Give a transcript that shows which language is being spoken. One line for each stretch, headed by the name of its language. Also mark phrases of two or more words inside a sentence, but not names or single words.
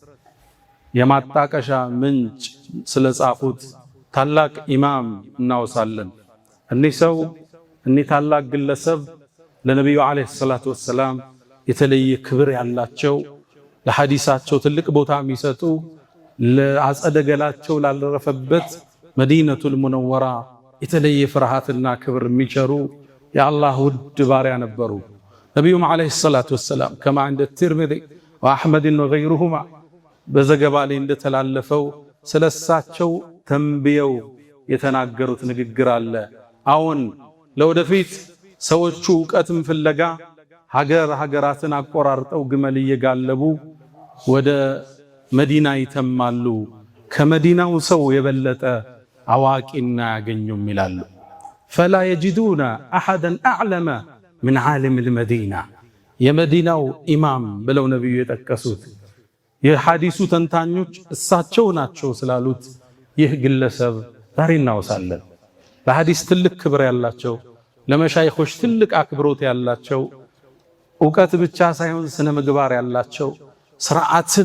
Amharic: የማጣቀሻ ምንጭ ስለጻፉት ታላቅ ኢማም እናወሳለን። እኒህ ሰው እኒህ ታላቅ ግለሰብ ለነብዩ
Arabic: عليه الصلاة والسلام
Amharic: የተለየ ክብር ያላቸው ለሐዲሳቸው ትልቅ ቦታ የሚሰጡ ለአጸደገላቸው ላልረፈበት መዲነቱል ሙነወራ የተለየ ፍርሃትና ክብር የሚቸሩ የአላህ ውድ ባሪያ ነበሩ። ነብዩም
Arabic: عليه الصلاة والسلام
Amharic: ከማ
Arabic: عند الترمذي واحمد وغيرهما
Amharic: በዘገባ ላይ እንደተላለፈው ስለሳቸው ተንብየው የተናገሩት ንግግር አለ። አሁን ለወደፊት ሰዎቹ ዕውቀትን ፍለጋ ሀገራትን አቆራርጠው ግመል እየጋለቡ ወደ መዲና ይተማሉ። ከመዲናው ሰው የበለጠ አዋቂና ያገኙም ይላሉ።
Arabic: فلا يجدون احدا اعلم من عالم المدينه
Amharic: የመዲናው ኢማም ብለው ነብዩ የጠቀሱት የሐዲሱ ተንታኞች እሳቸው ናቸው ስላሉት ይህ ግለሰብ ዛሬ እናወሳለን። በሐዲስ ትልቅ ክብር ያላቸው ለመሻይኾች ትልቅ አክብሮት ያላቸው ዕውቀት ብቻ ሳይሆን ስነ ምግባር ያላቸው ስርዓትን